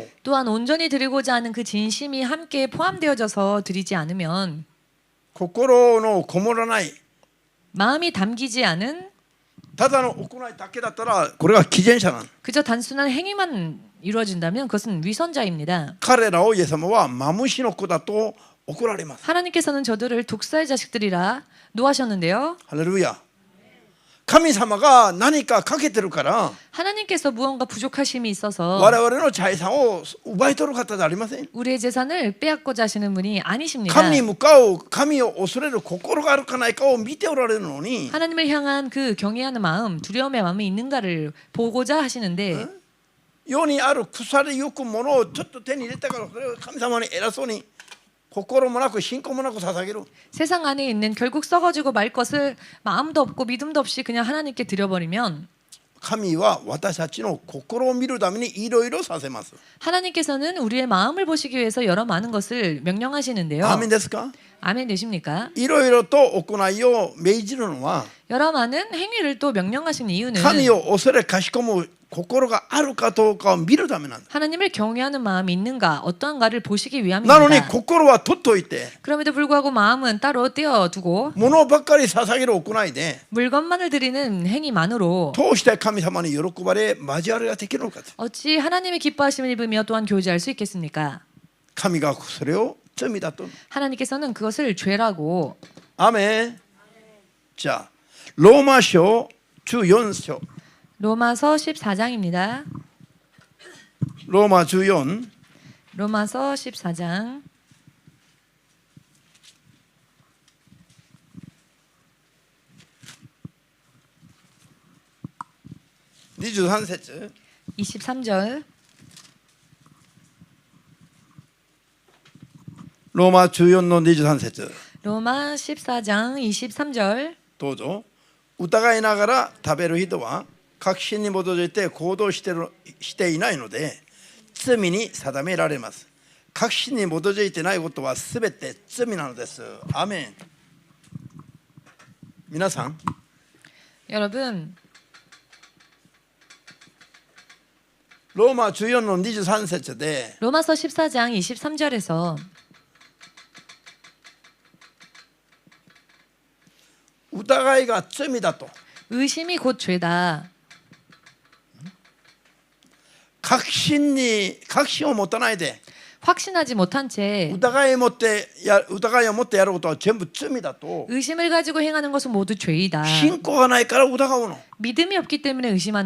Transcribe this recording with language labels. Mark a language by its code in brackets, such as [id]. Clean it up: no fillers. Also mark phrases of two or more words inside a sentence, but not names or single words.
[ko] 또한 온전히 드리고자 하는 그 진심이 함께 포함되어져서 드리지 않으면 [ja] 心のこもらない [ko] 마음이 담기지 않은 [ja] ただの行いだけだったらこれが偽善者なん。 [ko] 그저 단순한 행위만 이루어진다면 그것은 위선자입니다. [ja] 彼らをイエス様はマムシの子だと怒られます。 [ko] 하나님께서는 저들을 독사의 자식들이라 노하셨는데요. [ja] ハレルヤ。神様が何かかけてるから [ko] 하나님께서 무언가 부족하심이 있어서 [ja] 我々の財産を奪い取る方じゃありません。 [ko] 우리의 재산을 빼앗고자 하시는 분이 아니십니다. [ja] 神に向かう神を恐れる心があるかないかを見ておられるのに [ko] 하나님을 향한 그 경외하는 마음, 두려움의 마음이 있는가를 보고자 하시는데 [ja] 世にある腐りゆくものをちょっと手に入れたからそれを神様に偉そうに心もなく信仰もなく捧げる。 [ko] 세상 안에 있는 결국 썩어지고 말 것을 마음도 없고 믿음도 없이 그냥 하나님께 드려버리면 [ja] 神は私たちの心を見るためにいろいろさせます。 [ko] 하나님께서는 우리의 마음을 보시기 위해서 여러 많은 것을 명령하시는데요. [ja] アーメンですか？ [ko] 아멘 되십니까? [ja] いろいろと行いを命じるのは [ko] 여러 많은 행위를 또 명령하신 이유는 [ja] 神を恐れかしこむ心があるかどうかを見るためなんだ。 [ko] 하나님을 경외하는 마음이 있는가 어떠한가를 보시기 [ja] なのに [ko] 위함입니다. [ja] 心は取っといて [ko] 그럼에도 불구하고 마음은 따로 떼어두고 [ja] 物ばっかり捧げる行いで [ko] 물건만을 드리는 행위만으로 [ja] 通して神様に喜ばれ交わりができるのかと。 [ko] 어찌 하나님의 기뻐하심을 입으며 또한 교제할 수 있겠습니까? [ja] 神がそれを罪だと。 [ko] 하나님께서는 그것을 죄라고. [ja] アーメン。じゃあローマ書14章 [ko] 로마서 14장입니다. 로마 14 로마서 14장 [ja] 23節 [ko] 23절. [ja] ローマ14の23節 [ko] 로마 14장 23절. [ja] どうぞ。疑いながら食べる人は確信に基づいて行動していないので罪に定められます。確信に基づいてないことはすべて罪なのです。アーメン。皆さん、 [ko] 여러분, [ja] ローマ14の23節で [ko] 로마서 14장 23절에서 [ja] 疑いが罪だと [ko] 의심이 곧 죄다. [ja] 確信を持たないで [ko] 확신하지 못한 채 [ja] 疑いを持ってやることは全部罪だと [ko] 의심을 가지고 행하는 것은 모두 죄이다. [ja] 信仰がないから疑うの。 [ko] 믿음이 없기 때문에 의심하는